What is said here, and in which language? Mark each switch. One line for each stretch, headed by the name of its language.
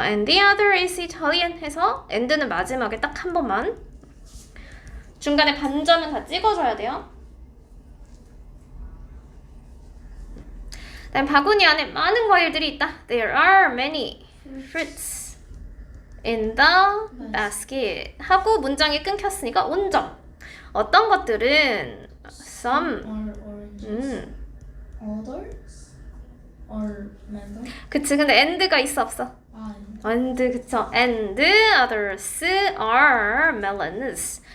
English: And the other is Italian
Korean: 해서 and는 마지막에 딱 한 번만. 중간에 반점은 다 찍어줘야 돼요. 그다음 바구니 안에 많은 과일들이 있다.
English: There are many fruits in the basket.
Korean: 하고 문장이 끊겼으니까 온점. 어떤 것들은 some
English: Or oranges. Others or melon.
Korean: 그치. 근데 and가 있어 없어?
English: and 그쵸. and others are melons.